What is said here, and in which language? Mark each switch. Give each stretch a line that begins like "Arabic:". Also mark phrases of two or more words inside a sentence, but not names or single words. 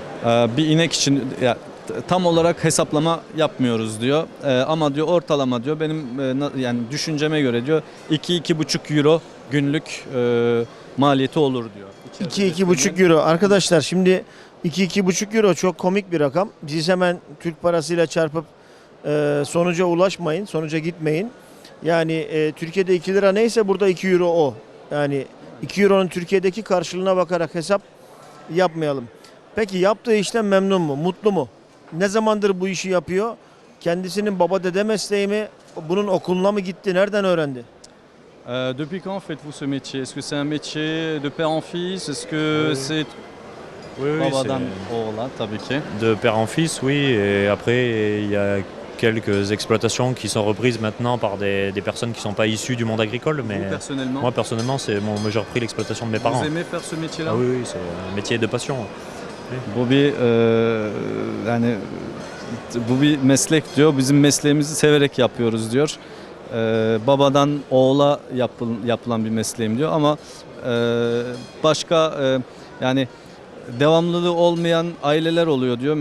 Turkish: Bir inek için tam olarak hesaplama yapmıyoruz diyor. Ama diyor ortalama diyor benim yani düşünceme göre diyor 2-2,5 euro günlük maliyeti olur diyor. 2-2,5 euro. Arkadaşlar şimdi 2-2,5 euro çok komik bir rakam. Siz hemen Türk parasıyla çarpıp sonuca ulaşmayın, sonuca gitmeyin. Yani Türkiye'de 2 lira neyse burada 2 euro o. Yani 2 euronun Türkiye'deki karşılığına bakarak hesap yapmayalım. Peki yaptığı işten memnun mu, mutlu mu? Ne zamandır bu işi yapıyor? Kendisinin baba dede mesleği mi? Bunun okuluna mı gitti? Nereden öğrendi?
French: Depuis quand faites-vous ce métier? Est-ce que c'est un métier de père en fils? Est-ce que c'est Oui,
Turkish: babadan
French: c'est
Turkish: oğula tabii ki?
French: de père en fils, oui, et après il y a quelques exploitations qui sont reprises maintenant par des personnes qui ne sont pas issues du monde agricole, mais Vous personnellement, moi personnellement, moi j'ai repris l'exploitation de mes parents. vous aimez faire ce métier-là? Ah oui, c'est un métier de passion.
Turkish: Bu bir yani bu bir meslek diyor. Bizim mesleğimizi severek yapıyoruz diyor. Babadan oğula yapılan bir mesleğim diyor ama başka yani devamlılığı olmayan aileler oluyor diyor.